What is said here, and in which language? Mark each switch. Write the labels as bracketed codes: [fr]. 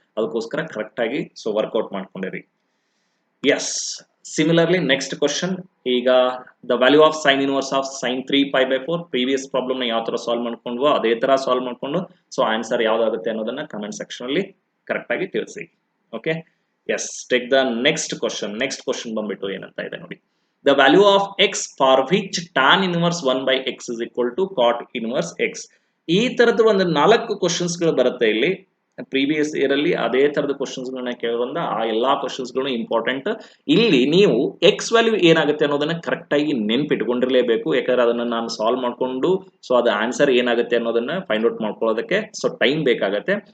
[kn] ಅದಕ್ಕೋಸ್ಕರ ಕರೆಕ್ಟ್ ಆಗಿ so workout ಮಾಡ್ಕೊಂಡಿರಿ. S, similarly next question. ಈಗ the value of sine inverse of sine 3 pi by 4 previous problem ನ ಯಾವ ತರ ಸಾಲ್ವ್ ಮಾಡ್ಕೊಂಡ್ವೋ ಅದೇ ತರ ಸಾಲ್ವ್ ಮಾಡ್ಕೊಂಡು ಸೊ ಆನ್ಸರ್ ಯಾವ್ದಾಗುತ್ತೆ ಅನ್ನೋದನ್ನ ಕಮೆಂಟ್ ಸೆಕ್ಷನ್ ಅಲ್ಲಿ ಕರೆಕ್ಟ್ ಆಗಿ ತಿಳಿಸಿ. [en] Okay, yes, take the next question. [kn] Next question ಬಂದ್ಬಿಟ್ಟು ಏನಂತ ಇದೆ ನೋಡಿ. [en] The value of x for which tan inverse 1 by x is equal to cot inverse x. [kn] ಈ ತರದ ಒಂದು 4 ಕ್ವಶನ್ಸ್ ಗಳು ಬರುತ್ತೆ ಇಲ್ಲಿ. ಪ್ರೀವಿಯಸ್ ಇಯರ್ ಅಲ್ಲಿ ಅದೇ ತರದ ಕ್ವಶನ್ಸ್ ಗಳನ್ನ ಕೇಳೋದ್ರಿಂದ ಆ ಎಲ್ಲಾ ಕ್ವಶನ್ಸ್ ಗಳು ಇಂಪಾರ್ಟೆಂಟ್. ಇಲ್ಲಿ ನೀವು ಎಕ್ಸ್ ವ್ಯಾಲ್ಯೂ ಏನಾಗುತ್ತೆ ಅನ್ನೋದನ್ನ ಕರೆಕ್ಟ್ ಆಗಿ ನೆನ್ಪಿಟ್ಕೊಂಡಿರ್ಲೇಬೇಕು. ಯಾಕಂದ್ರೆ ಅದನ್ನ ನಾನು ಸಾಲ್ವ್ ಮಾಡ್ಕೊಂಡು ಸೊ ಅದು ಆನ್ಸರ್ ಏನಾಗುತ್ತೆ ಅನ್ನೋದನ್ನ ಫೈಂಡ್ ಔಟ್ ಮಾಡ್ಕೊಳ್ಳೋದಕ್ಕೆ ಸೊ ಟೈಮ್ ಬೇಕಾಗತ್ತೆ.